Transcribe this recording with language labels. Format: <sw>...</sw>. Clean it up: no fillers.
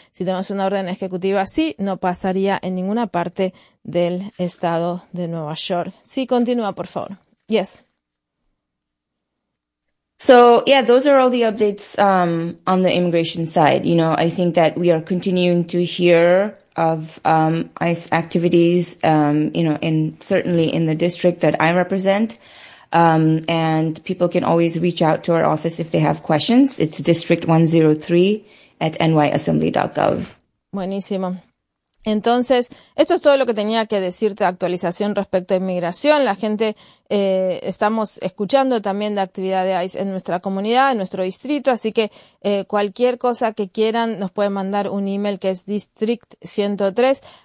<es>Si tenemos una orden ejecutiva así, no pasaría en ninguna parte del estado de Nueva York. Sí, continúa, por favor.</es> <en>Yes. So, yeah, those are all the updates on the immigration side. You know, I think that we are continuing to hear of ICE activities, you know, in certainly in the district that I represent. And people can always reach out to our office if they have questions. It's district103@nyassembly.gov.</en> <es>Buenísimo. Entonces, esto es todo lo que tenía que decirte de actualización respecto a inmigración. La gente, estamos escuchando también de actividad de ICE en nuestra comunidad, en nuestro distrito. Así que cualquier cosa que quieran, nos pueden mandar un email que es district103@...</es>